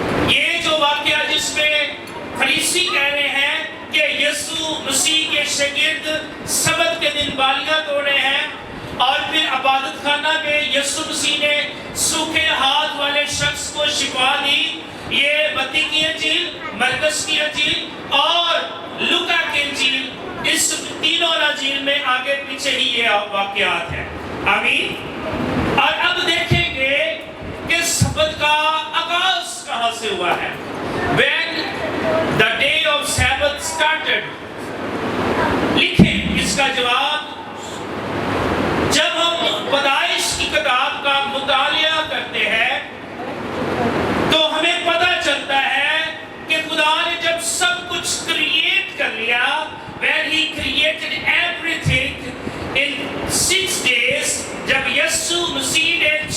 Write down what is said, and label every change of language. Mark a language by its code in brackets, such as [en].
[hi] ये जो वाक़या जिसमें फरीसी कह रहे हैं कि यीशु मसीह के शागिर्द सबत के दिन बालियां तोड़ रहे हैं, और फिर इबादत खाना में यीशु मसीह ने सूखे हाथ वाले शख्स को शिफा दी, ये मत्ती की अंजील, मरकस की अंजील और लूका की अंजील, इस तीनों अंजील में आगे पीछे ही ये वाक़यात हैं। आमीन। और अब देखेंगे कि सबत का आगाज कहाँ से हुआ है। [en] When the day of Sabbath started, [hi] लिखें इसका जवाब। जब हम पैदाइश की किताब का मुतालिया करते हैं तो हमें पता चलता है कि खुदा ने जब सब कुछ क्रिएट कर लिया, [en] when he created everything in 6 days, [hi] जब यीशु मसीह ने